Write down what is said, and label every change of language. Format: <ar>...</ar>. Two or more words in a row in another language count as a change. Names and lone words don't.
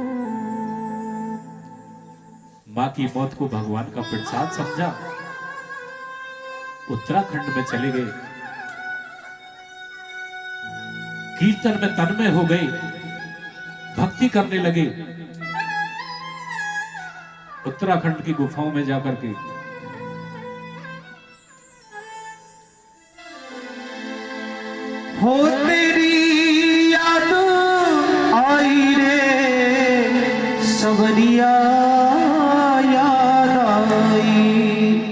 <hi>मां की मौत को भगवान का प्रसाद समझा, उत्तराखंड में चले गए, कीर्तन में तन्मय हो गए, भक्ति करने लगे। उत्तराखंड की गुफाओं में जाकर के हो तेरी याद आई रे सबरिया याद आई,</hi>